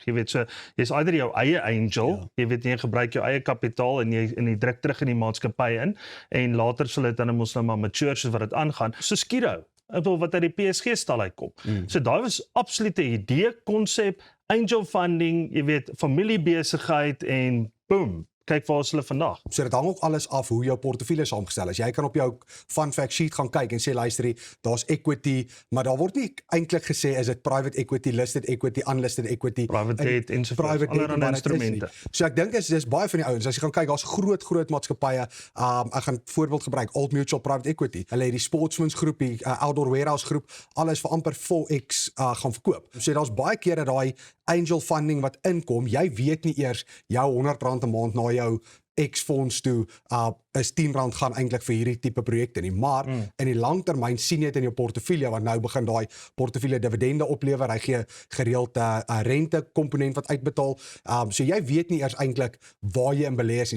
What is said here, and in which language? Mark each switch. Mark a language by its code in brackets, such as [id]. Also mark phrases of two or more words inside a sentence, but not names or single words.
[af] Jy weet, so jy's either jou eie angel, jy weet jy gebruik jou eie kapitaal en jy druk terug in die maatskappy in, en later sal dit dan mos nou maar mature soos wat dit aangaan. So Skiro, ek bedoel wat uit die PSG stal uitkom. So daai was absolute idee, konsep, [en] angel funding, [af] jy weet, familiebesigheid en boom, kyk waar is hulle vandag. So dit hang ook alles af hoe jou portefeulje saamgestel is. Jy kan op jou [en] fun fact sheet [af] gaan kyk en sê luister, daar's equity, maar daar word nie eintlik gesê is dit [en] private equity, listed equity, unlisted equity, private debt [af] en so voort, allerlei instrumente. So ek dink dis baie van die ouens, as jy gaan kyk, daar's groot maatskappye, ek gaan voorbeeld gebruik, Old Mutual Private Equity. Hulle het die Sportsmans groep, die Outdoor Warehouse groep, alles vir amper 4x gaan verkoop. So daar's baie keer dat daai [en] angel funding [af] wat inkom, jy weet nie eers jou R100 'n maand na jou X-fonds toe is R10 gaan eintlik vir hierdie tipe projekte nie, maar in die langtermyn sien jy dit in jou portefeulje, want nou begin daai portefeulje dividende oplewer, hy gee gereeld 'n rente komponent wat uitbetaal, so jy weet nie eers eintlik waar jy in belê is nie.